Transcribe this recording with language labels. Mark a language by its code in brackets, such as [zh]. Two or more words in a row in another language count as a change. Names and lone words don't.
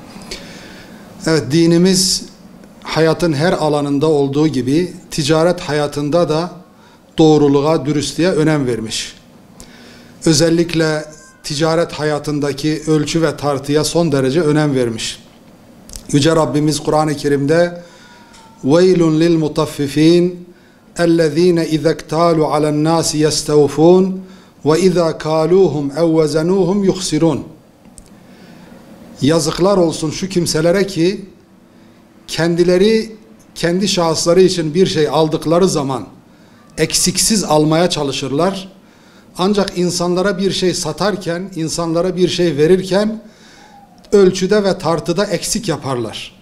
[tr] Evet, dinimiz hayatın her alanında olduğu gibi ticaret hayatında da doğruluğa, dürüstlüğe önem vermiş. Özellikle ticaret hayatındaki ölçü ve tartıya son derece önem vermiş. Yüce Rabbimiz Kur'an-ı Kerim'de [ar] وَيْلٌ لِلْمُطَفِّفِينَ اَلَّذ۪ينَ اِذَا اكْتَالُوا عَلَى النَّاسِ يَسْتَوْفُونَ وَاِذَا كَالُوهُمْ اَوْ وَزَنُوهُمْ يُخْسِرُونَ. [tr] Yazıklar olsun şu kimselere ki kendileri kendi şahısları için bir şey aldıkları zaman eksiksiz almaya çalışırlar. Ancak insanlara bir şey satarken, insanlara bir şey verirken ölçüde ve tartıda eksik yaparlar.